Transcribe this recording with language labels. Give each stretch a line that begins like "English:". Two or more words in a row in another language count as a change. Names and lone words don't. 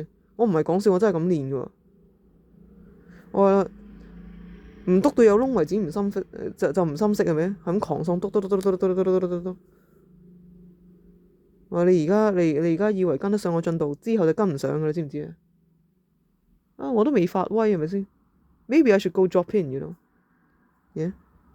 Cantonese: 我唔係講笑，我真係咁練噶。我話唔篤到有窿為止唔心息，就唔心息係咪？係咁狂送篤。我話你而家以為跟得上我進度，之後就跟唔上噶啦，知唔知啊？我都未發威係咪先？
English: Maybe I should go drop in，you know？Yeah。